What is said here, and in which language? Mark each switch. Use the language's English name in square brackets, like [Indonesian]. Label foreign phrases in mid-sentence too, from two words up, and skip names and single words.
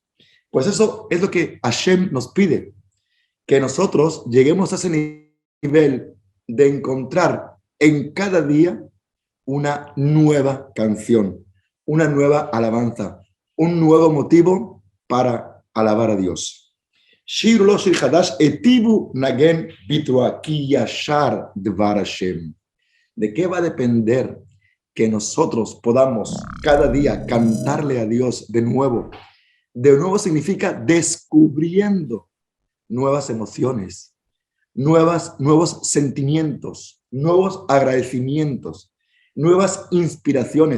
[Spanish] Pues eso es lo que Hashem nos pide, que nosotros lleguemos a ese nivel de encontrar en cada día una nueva canción, una nueva alabanza, un nuevo motivo para alabar a Dios. [Hebrew] שיר לו שיר חדש היטיבו נגן בתרועה כי ישר דבר השם. [Spanish] ¿De qué va a depender que nosotros podamos cada día cantarle a Dios de nuevo? De nuevo significa descubriendo nuevas emociones, nuevos sentimientos, nuevos agradecimientos, nuevas inspiraciones.